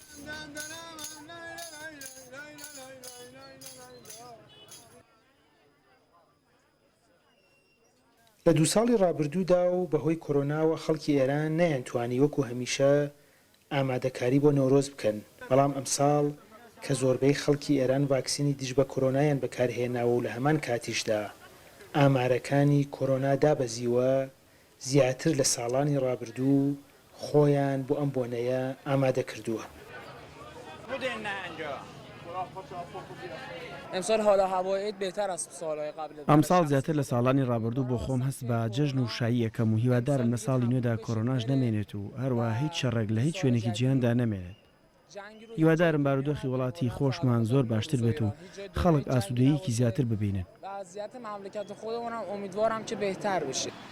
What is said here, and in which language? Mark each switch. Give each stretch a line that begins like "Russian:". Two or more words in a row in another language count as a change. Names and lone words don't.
Central Kurdish: لە 2 ساڵی ڕابردوودا و بەهۆی کۆرۆناوە خەڵکی ئێران نەیانتوانی وەکو هەمیشە ئامادەکاری بۆ نەورۆز بکەن، بەڵام ئەمساڵ کە زۆربەی خەڵکی ئێران ڤاکسینی دژ بە کۆرۆنایان بەکارهێناوە و لە هەمان کاتیشدا ئامارەکانی کۆرۆنا دابەزیوە، زیاتر لە ساڵانی ڕابردوو خۆیان بۆ ئەم بۆنەیە ئامادە کردووە.
Persian: امسال حالا هوای عید بهتر از سالهای قبل.
Central Kurdish: ئەمساڵ زیاتر لە ساڵانی ڕابردوو بۆ خۆم هەست بە جەژن و شایی یەکەم و هیوادارم لە ساڵی نوێدا کۆرۆناش نەمێنێت و هەروە هیچ شەڕێک لە هیچ شوێنێکی جیهاندا نەمێنێت. هیوادارم بارودۆخی وڵاتی خۆشمان زۆر باشتر بێت و خەڵک ئاسوودەیەکی زیاتر ببینن.
Persian: وضعیت مملکت خودمونم امیدوارم که بهتر بشه.